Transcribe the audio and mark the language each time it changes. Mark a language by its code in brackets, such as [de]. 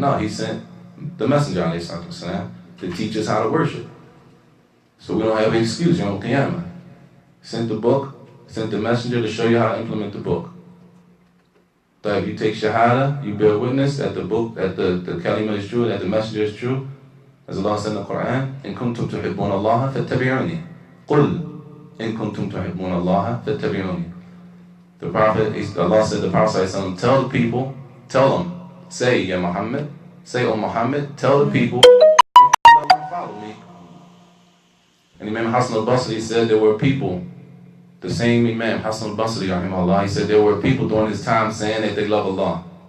[en] No, He sent the Messenger ﷺ to teach us how to worship. So we don't have an excuse, you know, Qiyamah. Sent the book, sent the messenger to show you how to implement the book. So if you take Shahadah, you bear witness that the book, that the kalima is true, that the messenger is true. As Allah said in the Quran, [ar] إِن كُنْتُمْ تُحِبُّونَ اللَّهَ فَاتَّبِعُونِي قُلْ إِن كُنْتُمْ تُحِبُّونَ اللَّهَ فَاتَّبِعُونِي. [en] The Prophet, Allah said to the Prophet, tell the people, tell them, say, Ya Muhammad, say, O Muhammad, tell the people, follow me. And Imam Hassan al-Basri said there were people, the same Imam Hassan al-Basri, rahimahullah, he said there were people during his time saying that they love Allah.